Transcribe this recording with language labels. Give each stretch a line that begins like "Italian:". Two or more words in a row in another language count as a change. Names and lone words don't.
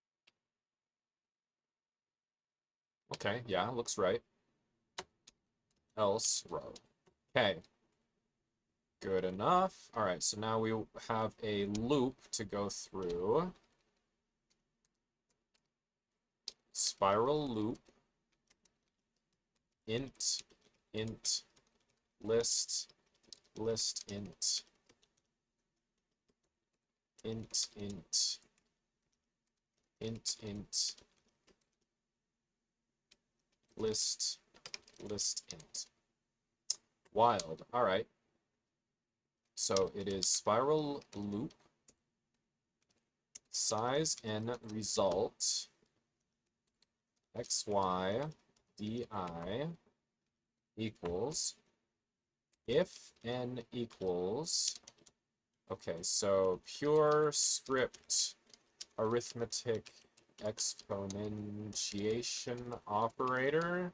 English: Okay, yeah, looks right. else row. Okay. Good enough. All right, so now we have a loop to go through. Spiral loop. Int, list, int, list, int. Wild. All right. So it is spiral loop, size and result, xy, di equals, if n equals, okay, so pure script arithmetic exponentiation operator.